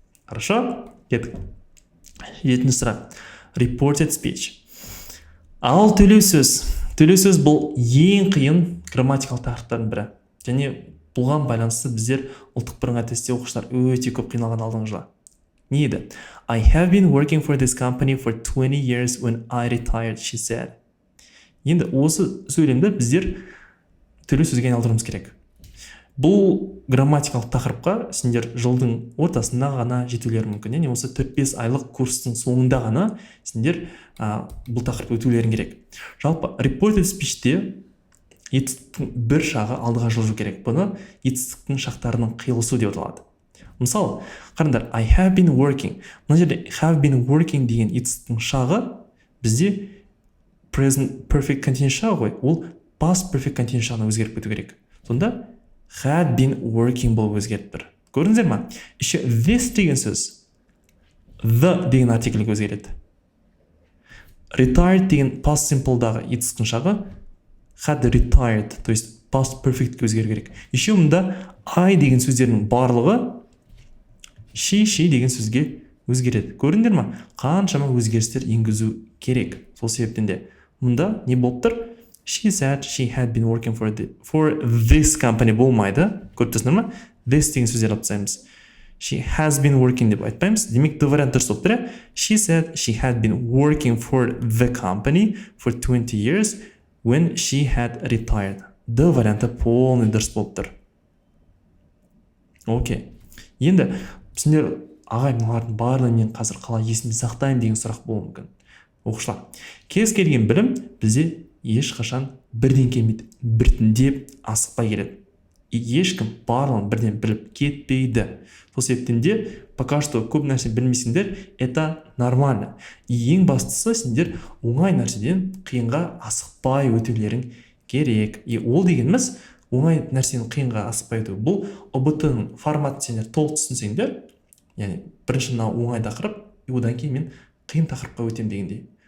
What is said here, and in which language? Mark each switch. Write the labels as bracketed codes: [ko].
[kk] Хорошо? Кеттік. 7-ші сұрақ. Reported speech. Ал төлеу сөз. Төлеу сөз бұл ең қиын грамматикалық тақырыптардың бірі. Және бұған байланысты біздер ұлттық бірыңғай тестте оқушылар өте көп қиналған алдыңғы жылы. Не еді? [en] I have been working for this company for 20 years when I retired, she said. [kk] Енді осы сөйлемді біздер төлеу сөзге айналдыруымыз керек. Бұл грамматикалық тақырыпқа сендер жылдың ортасында ғана жетулері мүмкін. Яғни осы 4-5 айлық курстың соңында ғана сендер бұл тақырып өтулерің керек. Жалпы reported speechте етістіктің бір шағы алдыға жылжу керек. Бұны етістіктің шақтарының қиылысу деп аталады. Мысалы, қараңдар, [en] I have been working. [kk] Мына жерде have been working деген етістіктің шағы бізде present perfect continuous шағы ғой. Ол past perfect continuous шағына өзгеріп кету керек. Сонда had been working болып өзгеріп тұр. Көрдіңіздер ма? [ru] Еще [kk] this деген сөз the деген артикльге өзгереді. Retired деген past simple'дағы етістіктің шағы had retired, [ru] то есть [kk] past perfect'ке өзгеру керек. [ru] Еще [kk] мұнда I деген сөздердің барлығы шеше деген сөзге өзгереді. Көрдіңдер ма? Қаншама өзгерістер енгізу керек. Сол себептен де мұнда не болып тұр? [en] She said she had been working for this company [kk] болмайды. Көріп тұрсыңдар ма? This деген сөздер алып тастаймыз. [en] She has been working [kk] деп айтпаймыз. Демек the вариант дұрыс болып тұр. [en] She said she had been working for the company for 20 years when she had retired. [kk] The варианты [ru] полный [kk] дұрыс болып тұр. Окей. Енді сендер ағай мыналардың барлығын мен қазір қалай есімде сақтаймын деген сұрақ болуы мүмкін. Оқушылар, кез келген білім бізде ешқашан бірден келмейді, біртіндеп асықпай келеді. Ешкім барлығын бірден біліп кетпейді. Сол себептен де [ru] пока что [kk] көп нәрсе білмейсіңдер, [ru] это нормально. [kk] Ең бастысы сендер оңай нәрседен қиынға асықпай өтулерің керек. Ол дегеніміз оңай нәрсені қиынға асықпай өту. Бұл ОБТ-ның форматын сендер толық түсінсеңдер, яғни бірінші оңай тақырып, одан кейін мен қиын тақырыпқа өтем дегендей.